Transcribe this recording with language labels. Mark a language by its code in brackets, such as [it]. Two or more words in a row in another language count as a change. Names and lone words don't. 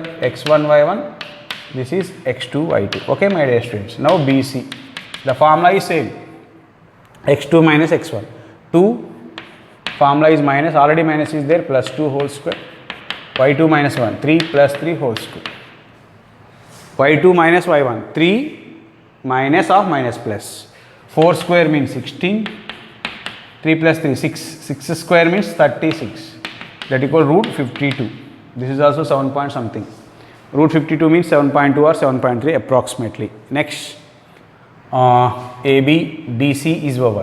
[en] x1 y1. This is x2 y2. Okay, my dear students. Now BC. The formula is same. x2 minus x1. 2 formula is minus. Already minus is there. Plus 2 whole square. y2 minus 1. 3 plus 3 whole square. y2 minus y1. 3 minus of minus plus. 4 square means 16. 3 plus 3 6. 6 square means 36. That equal root 52. This is also 7 point something. Root 52 means 7.2 or 7.3 approximately. Next AB BC is over.